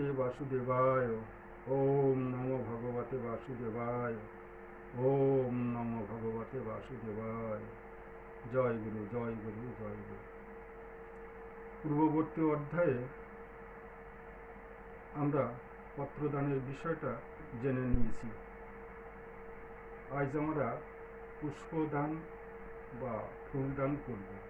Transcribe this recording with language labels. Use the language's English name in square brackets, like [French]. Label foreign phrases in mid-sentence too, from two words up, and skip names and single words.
[Sanskrit] বাসুদেবায়। ওম নমো ভগবতে বাসুদেবায়। ওম নমো ভগবতে বাসুদেবায়। [Bangla] জয় গুরু, জয় গুরু, জয় গুরু। পূর্ববর্তী অধ্যায়ে আমরা পত্রদানের বিষয়টা জেনে নিয়েছি। আজ আমরা পুষ্পদান বা ফুলদান করব।